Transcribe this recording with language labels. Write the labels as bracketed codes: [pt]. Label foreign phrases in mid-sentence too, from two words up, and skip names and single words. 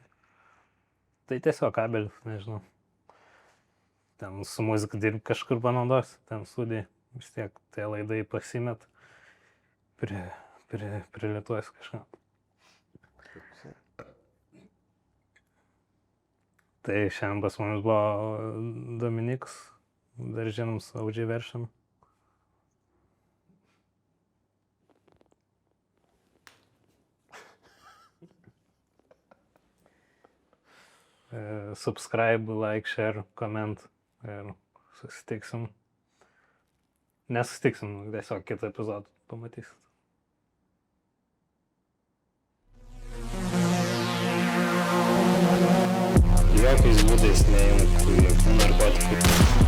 [lt] Tai tiesiog kabelis, nežinau. Ten su muzika dirbi kažkur panaudosi, ten studijai. Vis tiek tie laidai pasimet, prilituosi kažką. Tai šiandien pas mumis buvo Dominikas, dar žinomas OG Version. [en] Subscribe, like, share, comment [lt] ir susitiksim. Nesusitiksim, tiesiog kitą epizodą pamatysit. Jokiais būdais neimk jokių narkotikų.